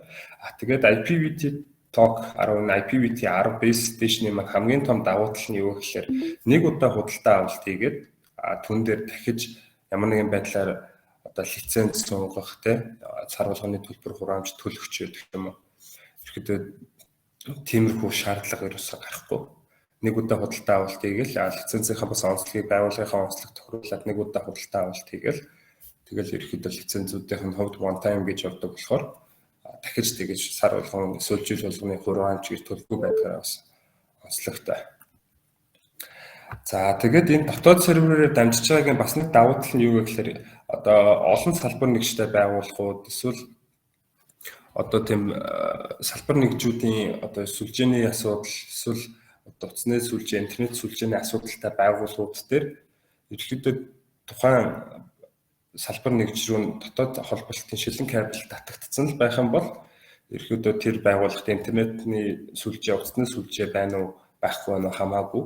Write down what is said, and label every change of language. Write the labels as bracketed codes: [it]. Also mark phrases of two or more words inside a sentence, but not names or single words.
[mn] Тэгээд IPv10 IPv10 base station-ийн маань хамгийн том давуу тал нь юу гэхээр нэг удаа худалдаа авалт хийгээд түн дээр дахиж ямар нэгэн байдлаар одоо лиценз сунгах цар болгоны төлбөр хураамж төлөгч гэх юм уу. Ерөнхийдөө тиймэрхүү шаардлага ерөөсөө гарахгүй. Нэг удаа худалдаа авалт хийгээл лицензийнхаа бас онцлогийг байгууллагынхаа онцлог тохируулаад нэг удаа худалдаа авалт хийгээл тэгэл ерөнхийдөө лицензүүдийн хувьд [en] one time [mn] гэж явдаг болохоор дахиж тэгэж сар болгон эсвэл жил болгоны хураамж гэж төлөвлөгөө байдгаараа бас онцлогтой. За тэгээд энэ дотоод серверээр дамжиж байгаагийн бас нэг давуу тал нь юу гэхээр одоо олон салбар нэгжтэй байгууллагууд эсвэл одоо тийм салбар нэгжүүдийн одоо сүлжээний асуудал эсвэл утасны сүлжээ, интернет сүлжээний асуудалтай байгууллагууд дээр ерөнхийдөө тухайн салбар нэгж рүү дотоод холболтын шилэн кабель татагдсан л байх юм бол ерөнхийдөө тэр байгууллагт интернетний сүлжээ, утасны сүлжээ байна уу, байхгүй байна уу хамаагүй.